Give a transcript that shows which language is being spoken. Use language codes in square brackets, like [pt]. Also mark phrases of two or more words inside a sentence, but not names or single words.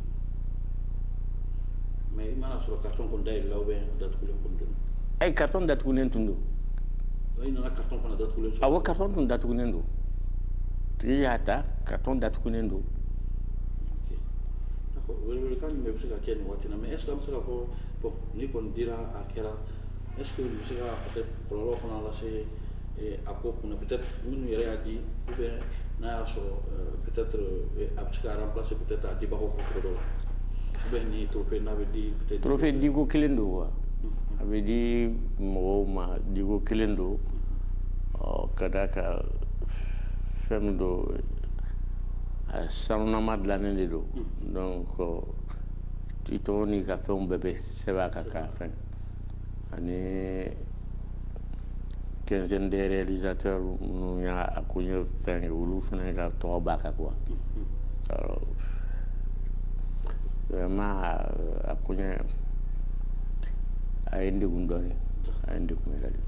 [bm] mais i mana sɔrɔ carton kɔni dayɛlɛ la [fr] ou bien [bm] datugulen kɔni don. Carton datugulen tun don. i nana carton fana datugulen sɔrɔ. awɔ carton tun datugulen don tigi y'a ta carton datugulen don. Welewelekan min bɛ se ka kɛ nin waati in na [fr] mais est ce que [bm] an bɛ se ka fɔ bon ni kɔni dira a kɛra [fr] est ce que [bm] nin bɛ se ka [fr] peut être [bm] kɔlɔlɔ fana lase a ko kunna [fr] peut être [bm] minnu yɛrɛ y'a di [fr] ou bien [bm] n'a y'a sɔrɔ [fr] peut être [bm] a bɛ se ka [fr] remplacer peut être [bm] a dibagaw ko cogo dɔ la [fr] ou bien [bm] ni trophée n'a bɛ di [fr] peut être. [bm] trophée diko kelen don wa a bɛ di mɔgɔw ma diko kelen don ka da ka fɛn min don sanunama dilannen de don donc i tɔgɔ n'i ka fɛnw bɛɛ bɛ sɛbɛn a kan k'a fɛn ani quinzaine des réalisateurs minnu y'a ko ɲɛ fɛn ye olu fana ka tɔgɔ b'a kan [fr] quoi vraiment [bm] a ko ɲɛ a ye n degun dɔɔnin a ye n degun yɛrɛ de.